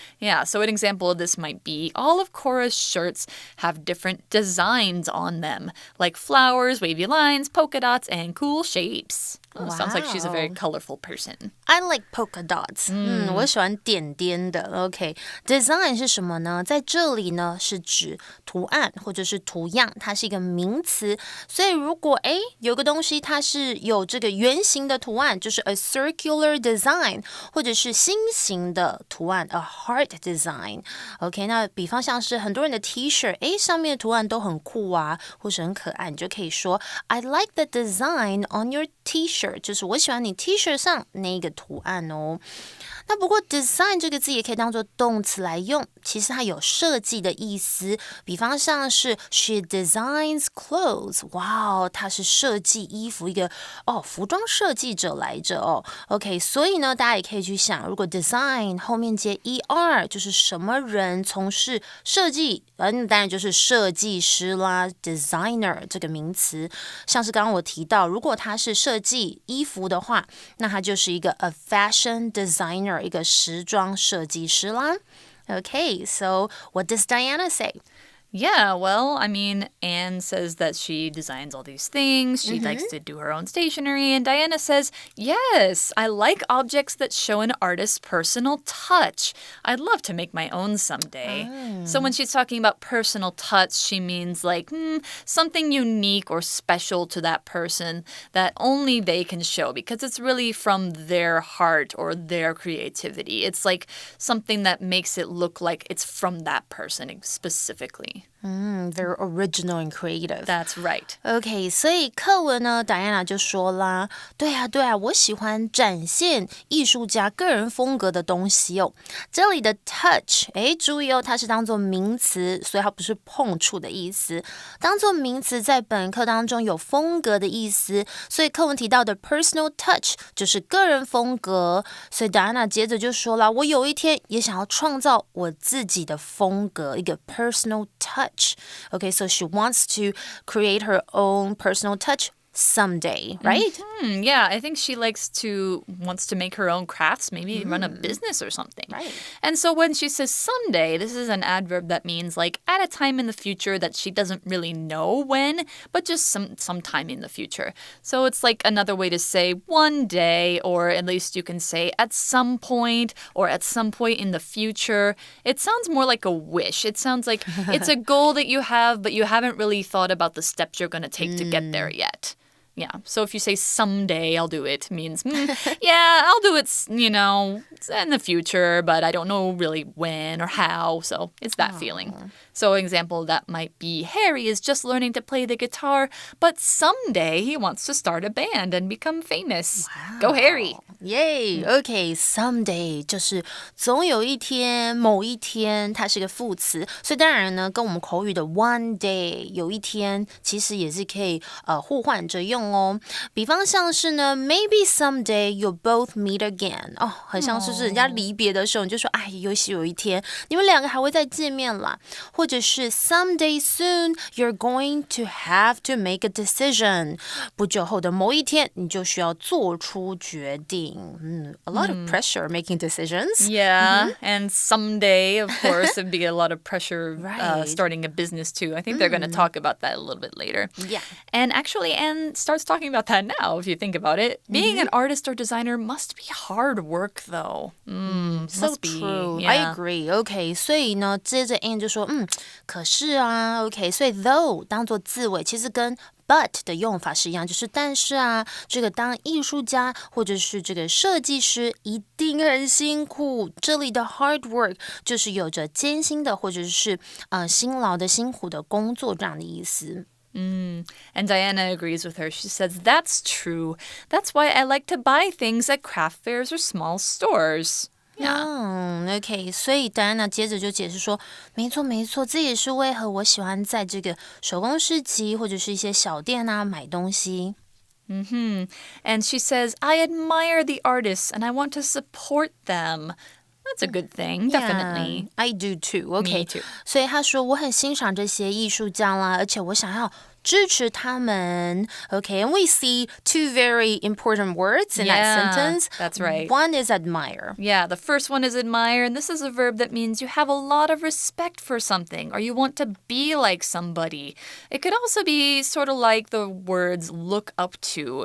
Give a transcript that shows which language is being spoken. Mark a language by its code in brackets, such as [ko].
[en] Yeah, so an example of this might be all of Cora's shirts have different designs on them, like flowers, wavy lines, polka dots, and cool shapes. Oh, sounds like she's a very colorful person. I like polka dots. [zh] 我喜欢点点的。 OK, design 是什么呢？在这里呢是指图案或者是图样，它是一个名词。所以如果有个东西它是有这个圆形的图案，就是 [en] a circular design， [zh] 或者是心形的图案 [en] a heart design。 [zh] OK, 那比方像是很多人的 T-shirt， 上面的图案都很酷啊，或是很可爱，你就可以说 [en] I like the design on your T-shirt。 [zh] 就是我喜欢你 T-shirt 上那个图案哦。那不过 design 这个字也可以当作动词来用，其实它有设计的意思。比方像是 [en] she designs clothes， [zh] 哇她是设计衣服一个服装设计者来着哦。 OK， 所以呢，大家也可以去想，如果 design 后面接 er， 就是什么人从事设计，那当然就是设计师啦 ，designer 这个名词。像是刚刚我提到，如果他是设计衣服的话，那他就是一个 [en] a fashion designer。 [zh] 一个时装设计师啦。 [en] Okay, so what does Diana say? Yeah, well, I mean, Anne says that she designs all these things. She likes to do her own stationery. And Diana says, yes, I like objects that show an artist's personal touch. I'd love to make my own someday. So when she's talking about personal touch, she means like something unique or special to that person that only they can show because it's really from their heart or their creativity. It's like something that makes it look like it's from that person specifically. Very original and creative. That's right. [zh] OK, 所以课文呢 Diana 就说啦，对啊，我喜欢展现艺术家个人风格的东西哦。这里的 touch， 注意哦，它是当作名词，所以它不是碰触的意思。当作名词在本课当中有风格的意思，所以课文提到的 personal touch 就是个人风格。所以 Diana 接着就说啦，我有一天也想要创造我自己的风格，一个 personal touch. [en] Okay, so she wants to create her own personal touch someday, right? Yeah, I think she wants to make her own crafts, maybe run a business or something. Right. And so when she says someday, this is an adverb that means like at a time in the future that she doesn't really know when, but just some time in the future. So it's like another way to say one day, or at least you can say at some point or at some point in the future. It sounds more like a wish. It sounds like it's a goal that you have, but you haven't really thought about the steps you're going to take to get there yet. Yeah, so if you say someday I'll do it, means, yeah, I'll do it, in the future, but I don't know really when or how, so it's that feeling. So an example of that might be Harry is just learning to play the guitar, but someday he wants to start a band and become famous. Wow. Go Harry! Yay! [zh] Okay, someday 就是总有一天、某一天，它是个副词，所以当然呢，跟我们口语的 one day 有一天，其实也是可以互换着用。用哦。比方像是呢 [en] Maybe someday you'll both meet again [zh] 哦，很像是人家离别的时候你就说哎，也许有一天你们两个还会再见面啦。或者是 [en] Someday soon you're going to have to make a decision [zh] 不久后的某一天你就需要做出决定。 [en] A lot of pressure making decisions. Yeah, and someday, of course, it'd be a lot of pressure Right. starting a business too. I think they're going to talk about that a little bit later. Yeah. And actually, Anne starts talking about that now, if you think about it. Being an artist or designer must be hard work, though. So must be. true. Yeah. I agree. [zh] OK, 所以呢，接着 Anne 就说，可是啊 ，OK， 所以 though 当做字尾，其实跟But 的用法是一样，就是但是啊，这个当艺术家或者是这个设计师一定很辛苦。这里的 hard work 就是有着艰辛的或者是辛劳的辛苦的工作这样的意思。 [en] And Diana agrees with her. She says, that's true. That's why I like to buy things at craft fairs or small stores. [zh] OK， 所以戴安娜接着就解释说，没错没错，这也是为何我喜欢在这个手工市集或者是一些小店啊买东西。 [en] And she says, I admire the artists and I want to support them. That's a good thing, definitely. Yeah, I do too. OK， Me too. [zh] 所以他说我很欣赏这些艺术家啦，而且我想要支持他们。 [en] Okay, and we see two very important words in that sentence. That's right. One is admire. Yeah, the first one is admire, and this is a verb that means you have a lot of respect for something or you want to be like somebody. It could also be sort of like the words look up to.